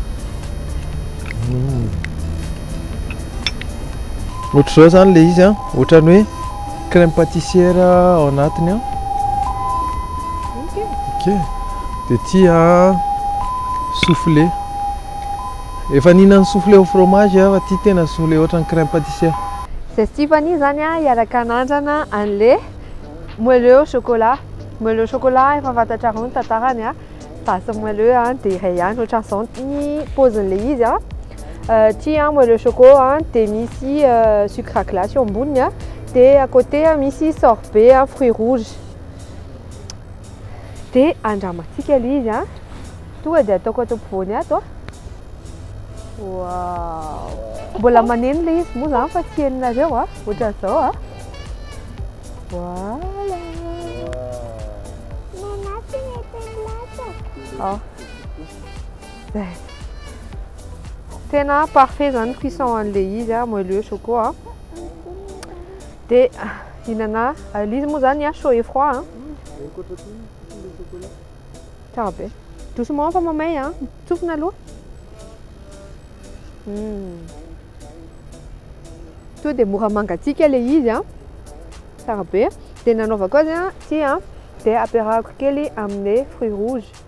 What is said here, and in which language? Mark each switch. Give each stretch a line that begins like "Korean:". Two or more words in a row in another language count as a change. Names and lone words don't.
Malagasy: Ohatr' zao zany le izy ohatran'ny hoe
French: crème pâtissière
Malagasy: ao anatiny. Ok. Dia ty soufflé. Efa nihinana
French: soufflé au fromage
Malagasy: fa ty tena soufflé ohatran'ny
French: crème pâtissière.
Malagasy: C'est Tiffany zany iaraka anandrana an'le
French: moelleux au chocolat. Moelleux au chocolat
Malagasy: efa fantatra ny tantarany tasy moelleux dia iray ihany ohatran'izao ny paozin'le izy ty
French: moelleux au chocolat
Malagasy: dia misy
French: sucre glace
Malagasy: eo amboniny dia
French: à côté
Malagasy: misy
French: sorbet fruits rouges.
Malagasy: Dia andramantsika le izy tonga dia ataoko ato ampovoany ato. Wow! Mbola maneno le izy moa zany fa tsy heninareo ohatran'izao Voilà. Tena parfait zany cuisson an'le izy
French: moelleux au chocolat.
Malagasy: Dia hinana l'izy moa zany
French: chaud et froid
Malagasy: Tsara be. Doucement fa mamay tsofina aloha. To dia mora mangatsiaka le izy tsara be. Dia nanaovako azy ty dia ampiarahako kely amin'ny
French: fruits rouges.